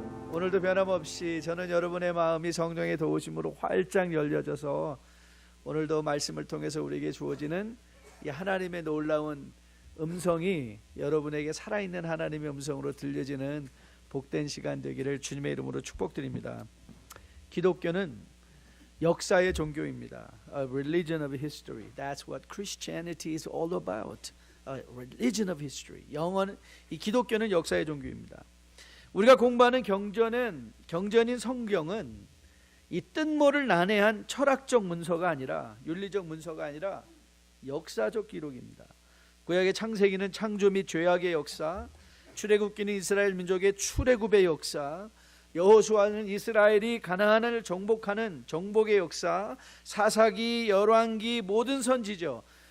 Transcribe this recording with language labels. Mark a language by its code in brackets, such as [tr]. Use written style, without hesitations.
[ko] 오늘도 변함없이 저는 여러분의 마음이 성령의 도우심으로 활짝 열려져서 오늘도 말씀을 통해서 우리에게 주어지는 이 하나님의 놀라운 음성이 여러분에게 살아있는 하나님의 음성으로 들려지는 복된 시간 되기를 주님의 이름으로 축복드립니다. 기독교는 역사의 종교입니다. [en] A religion of history. That's what Christianity is all about. A religion of history. [ko] 이 기독교는 역사의 종교입니다. 우리가 공부하는 경전인 성경은 이 뜬모를 난해한 철학적 문서가 아니라 윤리적 문서가 아니라 역사적 기록입니다. 구약의 창세기는 창조 및 죄악의 역사, 출애굽기는 이스라엘 민족의 출애굽의 역사, 여호수아는 이스라엘이 가나안을 정복하는 정복의 역사, 사사기, 열왕기 모든 선지죠.